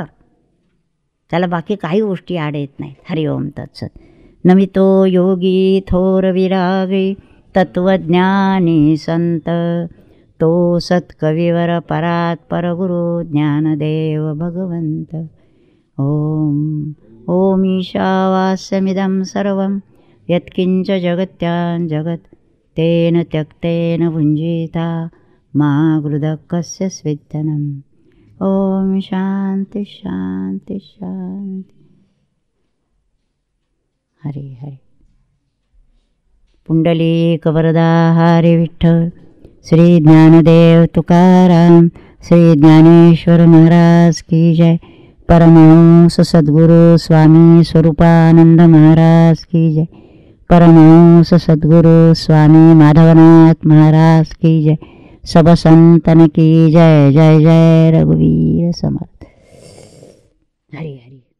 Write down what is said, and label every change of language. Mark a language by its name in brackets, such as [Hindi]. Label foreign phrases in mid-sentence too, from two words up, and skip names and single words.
[Marathi] त्याला बाकी काही गोष्टी आड येत नाहीत. [Sanskrit] हरिओम तत्सत. [Marathi] नमितो योगी थोर विरागी तत्वज्ञानी संत, तो सत्कविवर परात परगुरु ज्ञानदेव भगवंत. [Sanskrit] ओम ओम ईशावास्यमिदं सर्वं यत्किंच जगत्यां जगत्, तेन त्यक्तेन भुञ्जीता मा गृदकस्य स्विद्धनम्. ओम शांती शांती शांती. [Marathi] हरे हरे. पुंडलिक वरदा हरे विठ्ठल. [Hindi] श्री ज्ञानदेव तुकाराम, श्री ज्ञानेश्वर महाराज की जय. परमहंस सद्गुरु स्वामी स्वरूपानंद महाराज की जय. परमहंस सद्गुरु स्वामी माधवनाथ महाराज की जय. सब संतन की जय. [Marathi] जय जय रघुवीर समर्थ. हरि हरि.